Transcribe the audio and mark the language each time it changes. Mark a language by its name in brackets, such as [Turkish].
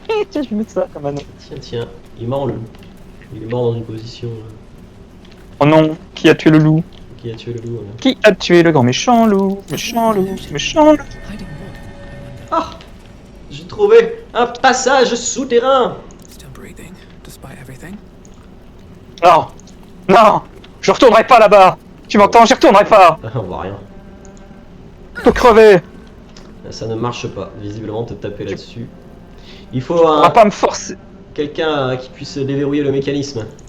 [French] Tiens, je vais mettre ça comme anneau. Tiens, tiens. Il est mort le loup. Il est mort dans une position Oh non, qui a tué le loup? qui a tué le loup. Qui a tué le grand méchant loup? Méchant loup, méchant loup. [English] Hiding what? [French] Ah, j'ai trouvé un passage souterrain. [English] Still breathing, despite everything. [French] Non, non, je retournerai pas là-bas. Tu m'entends? J'y retournerai pas. Ah, on voit rien. Faut crever. Ça ne marche pas. Visiblement, te taper là-dessus. Il faut On va pas me forcer. quelqu'un qui puisse déverrouiller le mécanisme.